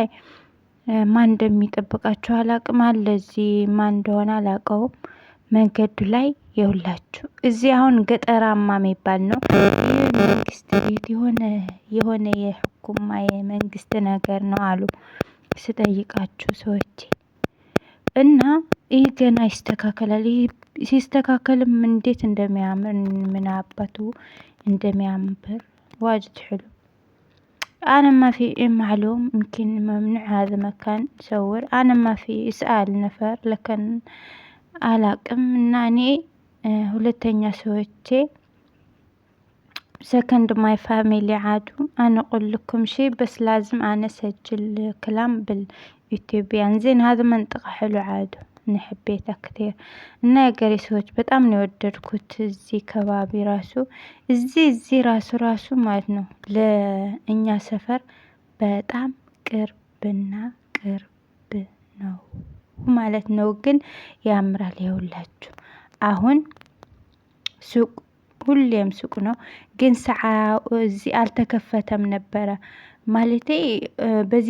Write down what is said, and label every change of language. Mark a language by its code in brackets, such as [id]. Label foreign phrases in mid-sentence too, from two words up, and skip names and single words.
[am] ማን እንደሚጠብቃቸው አላቅም። አለ እዚህ ማን እንደሆነ አላቀውም። መንገዱ ላይ የሁላችሁ እዚህ አሁን ገጠራማ የሚባል ነው። መንግስት ቤት የሆነ የህኩማ የመንግስት ነገር ነው አሉ ስጠይቃችሁ ሰዎች። እና ይህ ገና ይስተካከላል። ይህ ሲስተካከልም እንዴት እንደሚያምር ምን አባቱ እንደሚያምር [ar] واجد حلو. أنا ما في معلوم يمكن ممنوع هذا مكان صور. أنا ما في اسأل نفر لكن [am] አላቅም። እና እኔ ሁለተኛ ሰዎቼ [en] second my family [ar] عادو. أنا أقول لكم شيء بس لازم أنا أسجل كلام باليوتيوبيان. زين هذا منطقة حلو عادو أنا حبيتها كثير. [am] እና የገሬ ሰዎች በጣም ነው የወደድኩት። እዚህ ከባቢ ራሱ እዚህ ራሱ ማለት ነው ለእኛ ሰፈር በጣም ቅርብና ቅርብ ነው ማለት ነው። ግን ያምራል። ይኸውላችሁ አሁን ሱቅ ሁሌም ሱቅ ነው፣ ግን ሰዓት እዚህ አልተከፈተም ነበረ ማለቴ። በዚህ